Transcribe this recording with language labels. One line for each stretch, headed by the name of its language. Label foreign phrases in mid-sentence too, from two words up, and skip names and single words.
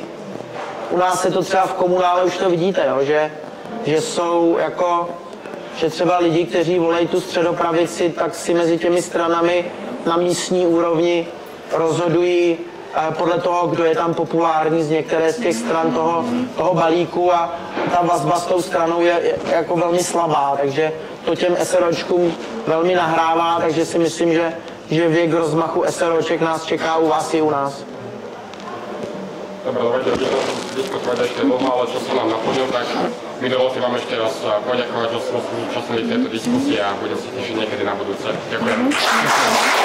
Czech: U nás se to třeba v komunále už to vidíte, jo, že jsou jako, že třeba lidi, kteří volejí tu středopravici, tak si mezi těmi stranami na místní úrovni rozhodují podle toho, kdo je tam populární z některé z těch stran toho balíku a ta vazba s tou stranou je jako velmi slabá, takže to těm SROčkům velmi nahrává, takže si myslím, že věk rozmachu SROček nás čeká u vás i u nás.
Slovak: Dobre, dovedete diskutovať ešte dlho, ale čo sa nám naplnil, tak mi dovolte vám ešte raz poďakovať, že ste zúčastnili tejto diskusie a budem sa tešiť niekedy na budúce. Ďakujem.